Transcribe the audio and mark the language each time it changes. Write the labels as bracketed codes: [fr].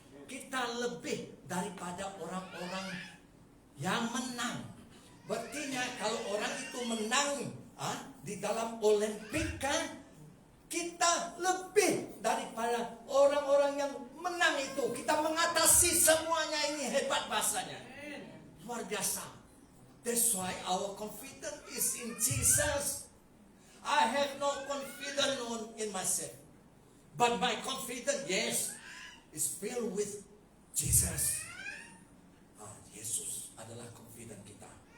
[ms] Kita lebih daripada orang-orang yang menang. Berarti kalau orang itu menang di dalam Olimpik, kita lebih daripada orang-orang yang menang itu. Kita mengatasi semuanya. Ini hebat bahasanya, luar biasa. [en] That's why our confidence is in Jesus. I have no confidence in myself, but my confidence, yes, is filled with Jesus. [ms] Yesus adalah confidence kita.